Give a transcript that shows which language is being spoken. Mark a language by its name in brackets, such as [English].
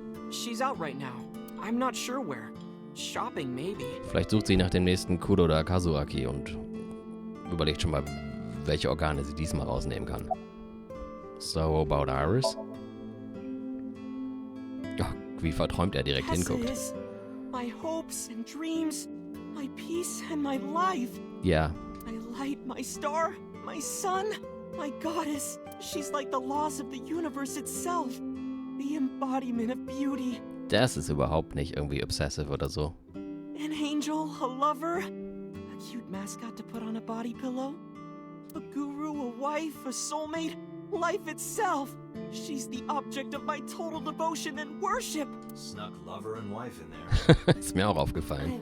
[English] She's out right now. I'm not sure where. Shopping, maybe. [German] Vielleicht sucht sie nach dem nächsten Kuroda Kazuaki und überlegt schon mal, welche Organe sie diesmal rausnehmen kann. [English] So about Iris? [German] Ach, wie verträumt er direkt [English] Tessa [German] hinguckt. [English] is my hopes and dreams, my peace and my life. [German] Ja, [English] My light, my star, my sun, my goddess. She's like the laws of the universe itself. The embodiment of beauty. [German] Das ist überhaupt nicht irgendwie obsessive oder so. [English] An angel, a lover, a cute mascot to put on a body pillow, a guru, a wife, a soulmate, life itself. She's the object of my total devotion and worship. Snuck lover and wife in there. [German] Ist mir auch [English] I [German] aufgefallen.